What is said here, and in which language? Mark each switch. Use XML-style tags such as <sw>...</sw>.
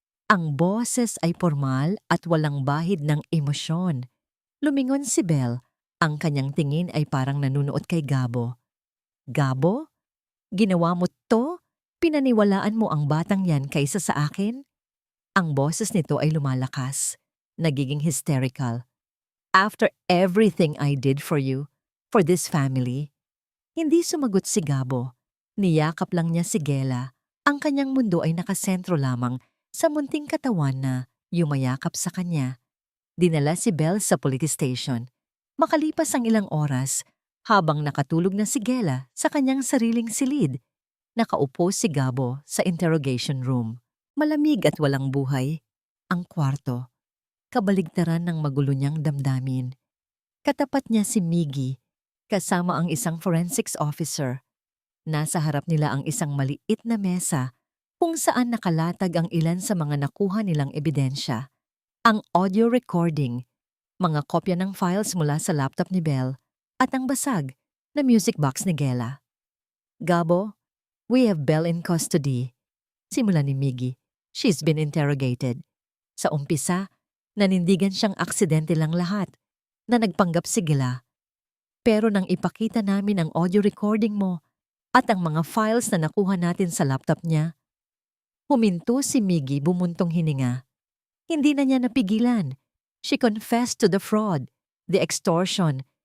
<tl>Ang boses ay formal at walang bahid ng emosyon. Lumingon si Belle. Ang kanyang tingin ay parang nanunuot kay Gabo. "Gabo? Ginawa mo to? Pinaniwalaan mo ang batang yan kaysa sa akin?" Ang boses nito ay lumalakas. nagiging hysterical.</tl> <en>After everything I did for you, for this family,</en> <tl>hindi sumagot si Gabo. Niyakap lang niya si Gela. Ang kanyang mundo ay nakasentro lamang sa munting katawan na yumayakap sa kanya. Dinala si Belle sa police station. Makalipas ang ilang oras, habang nakatulog na si Gela sa kanyang sariling silid, nakaupo si Gabo sa interrogation room. Malamig at walang buhay ang kwarto. Kabaligtaran ng magulo niyang damdamin. Katapat niya si Miggy, kasama ang isang forensics officer. Nasa harap nila ang isang maliit na mesa kung saan nakalatag ang ilan sa mga nakuha nilang ebidensya. Ang audio recording, mga kopya ng files mula sa laptop ni Belle, at ang basag na music box ni Gela.</tl> <en>Gabo, we have Belle in custody.</en> <tl>Simula ni Miggy.</tl> <en>She's been interrogated.</en> <tl>Sa umpisa, nanindigan siyang aksidente lang lahat, na nagpanggap si Gela. Pero nang ipakita namin ang audio recording mo at ang mga files na nakuha natin sa laptop niya, huminto si Miggy bumuntong hininga. Hindi na niya napigilan.</tl> <en>She confessed to the fraud, the extortion.</en>